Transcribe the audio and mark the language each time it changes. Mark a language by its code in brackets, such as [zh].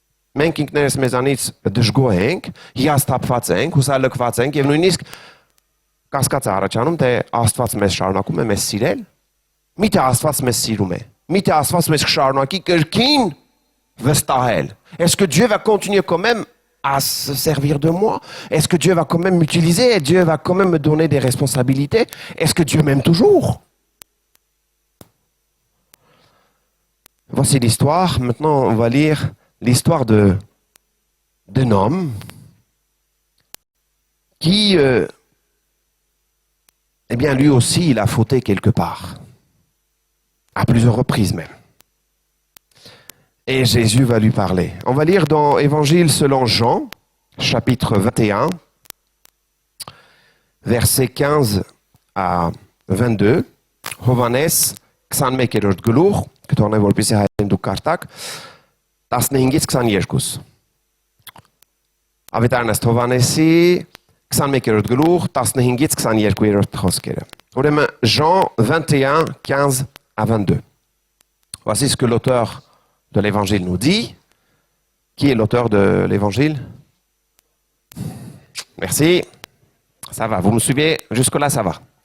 [hy] Մենք ինքներս մեզանից դժգոհ ենք, հիասթափված ենք, հուսալքված ենք եւ նույնիսկ կասկած է առաջանում, թե Աստված մեզ շարունակում է մեզ սիրել։ Միթե Աստված մեզ սիրում է։ Միթե Աստված մեզ շարունակի կրկին վստահել։ [fr] Est-ce que Dieu va continuer quand même à se servir de moi? Est-ce que Dieu va quand même m'utiliser? Dieu va quand même me donner des responsabilités? Est-ce que Dieu m'aime toujours? Voici l'histoire. Maintenant, on va lire l'histoire d'un homme qui, eh bien, lui aussi, il a fauté quelque part. À plusieurs reprises même. Et Jésus va lui parler. On va lire dans Évangile selon Jean, chapitre 21, versets 15 à 22. [hy] Հովանես 21-րդ գլուխ, կթողնեմ որպեսզի հայերեն դուք կարդաք, 15-ից 22. Ավետարանս Հովանեսի 21-րդ գլուխ, 15-ից 22-րդ խոսքերը. [fr] Ուրեմն Jean 21, 15 à 22. Voici ce que l'auteur de l'évangile nous dit. Qui est l'auteur de l'évangile? Merci. Ça va, vous me suivez? Jusque-là, ça va.